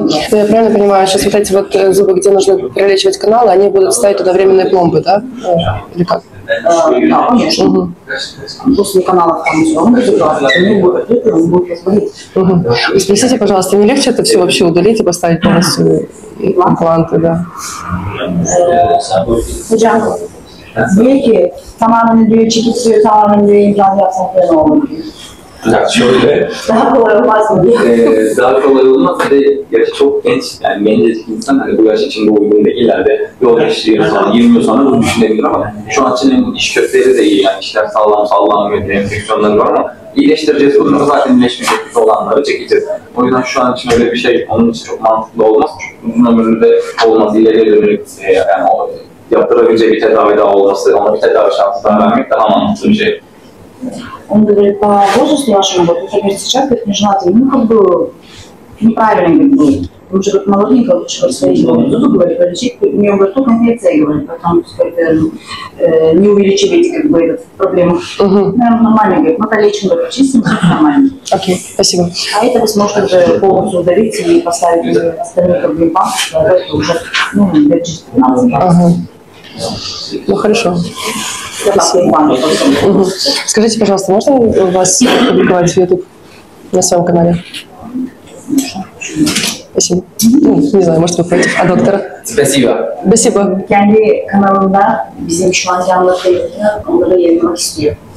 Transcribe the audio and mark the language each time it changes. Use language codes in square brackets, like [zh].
[ru] Я правильно понимаю, сейчас вот эти вот зубы, где нужно пролечивать каналы, они будут ставить туда временные пломбы, да? Или как? Да, конечно. После каналов там все равно будет классно, они будут открыты, он будет разболеть. И спросите, пожалуйста, не легче это все вообще удалить и поставить полностью импланты, да? [tr] Hocam, diyor ki tamamen diyor çekişiyor, tamamen diyor implant yapsak ne olur? Şöyle, Daha kolay olmaz mı diyor. daha kolay olmaz. Bir de yaşı çok genç, yani gencecik insan hani bu yaş içinde uygun değil. İleride yol geçtiği sonra 20 yıl sonra bunu düşünebilir ama şu an için iş kökleri de iyi. Yani işler sağlam sallanmıyor, enfeksiyonları var ama iyileştireceğiz bunu. Zaten iyileşmeyecek olanları çekeceğiz. O yüzden şu an için öyle bir şey onun için çok mantıklı olmaz. Uzun ömürlü de olmaz. İleriye dönük yani o yaptırabileceği bir tedavi daha olması, ona bir tedavi şansı daha vermek daha mantıklı bir şey. [ru] Он говорит, по возрасту вашему, вот, например, сейчас, как нежелательно, ну, как бы, неправильно как бы, потому что молоденького лучше свои зубы, говорит, полечить, у нее говорит, только инфекция, говорит, потом, сказать, не увеличивайте, как бы, эту проблему. Наверное, нормально, говорит, мы полечим, говорит, чистим, все нормально. Окей, спасибо. А это вы сможете уже полностью удалить и поставить остальные, как бы, импланты, это уже, ну, лет через 15. Ну, хорошо. Спасибо. Скажите, пожалуйста, можно вас публиковать в YouTube на своем канале? Спасибо. Ну, не знаю, может, вы против. А доктора? Спасибо. Спасибо. [tr] Kendi kanalında bizim şu an canlı kayıtını onları yayınlamak istiyor.